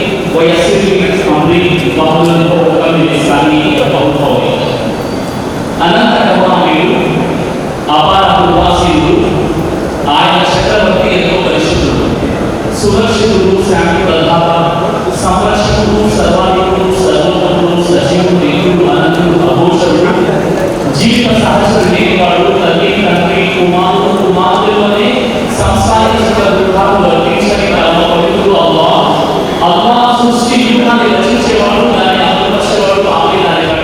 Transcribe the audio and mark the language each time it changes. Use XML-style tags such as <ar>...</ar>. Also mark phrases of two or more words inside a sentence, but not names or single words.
<ar>ويسر لي أمري واحلل عقدة من لساني يفقهوا قولي</ar> <te>అనంత కరుణామయుడు అపార కృపాశీలుడు ఆయన చక్రవర్తి ఎంతో పరిశుద్ధుడు సురక్షితుడు శాంతి ప్రదాత సంరక్షకుడు సర్వాధికుడు సర్వోత్తముడు సజీవుడు నిత్యుడు అనంతుడు అఘోషుడు జీవిత సహస్రుడు లేనివాడు తల్లి తండ్రి కుమారుడు కుమార్తెలు అనే సంసారిక దుఃఖాలు వర్తించని పవిత్రుడు అల్లాహ్ సృష్టి యుగాన్ని రచించేవాడు దాన్ని అమలుపరిచేవాడు ఆమె దాని</te>